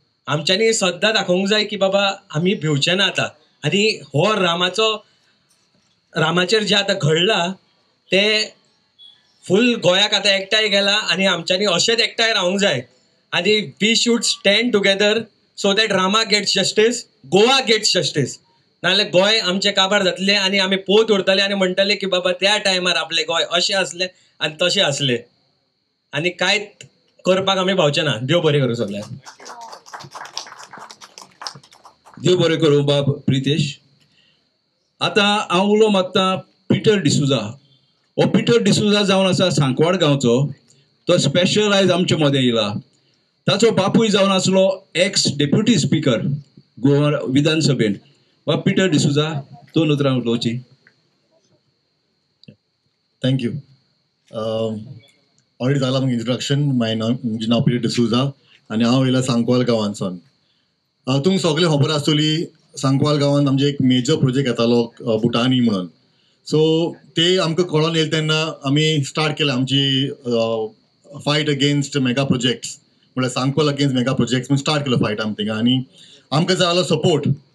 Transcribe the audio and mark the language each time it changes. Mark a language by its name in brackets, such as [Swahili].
[Konkani] आमच्यांनी सद्दां दाखोवंक जाय की बाबा आमी भिवचे ना आतां. आनी हो रामाचेर जे आतां घडला ते फूल गोंयाक आतां एकठांय गेला आनी आमच्यांनी अशेंच एकठांय रावंक जाय. [English] आनी वी should stand together so that Rama gets justice, Goa gets justice. [Konkani] नाजाल्यार गोंय आमचे काबार जातले आनी आमी पोत उरतले आनी म्हणटले की बाबा त्या टायमार आपले गोंय अशें असलें आनी तशें असलें, आनी कांयच करपाक आमी भावचे ना. देव बरें करूं सगळ्यांक. देव बरें करूं बाब प्रितेश. आतां हांव उलो मागता पिटर डिसुजा. हो पिटर डिसुजा जावन आसा सांकवाड गांवचो. तो स्पेशल आयज आमचे मदें येयला. ताचो बापूय जावन आसलो एक्स डेप्युटी स्पीकर गोवा विधानसभेन. वा पिटर डिसुजा, दोन उतरां उलोवची. [English] Thank you. [Konkani] ऑलरेडी जालां म्हाका इंट्रोडक्शन. म्हजें नांव पिटर डिसुजा आनी हांव येयला सांकवाल गांवांतसून. तुमकां सगळें खबर आसतली सांकवाल गांवांत आमचे एक मेजर प्रोजेक्ट येतालो बुटानी म्हणून. सो ते आमकां कळोन येयले तेन्ना आमी स्टार्ट केलें आमची [English] fight against mega projects, [Konkani] म्हळ्यार सांकवाल अगेन्स्ट मेगा प्रोजेक्ट्स म्हणून स्टार्ट केलो फायट आमी थिंगा. आनी आमकां जाय आसलो सपोर्ट.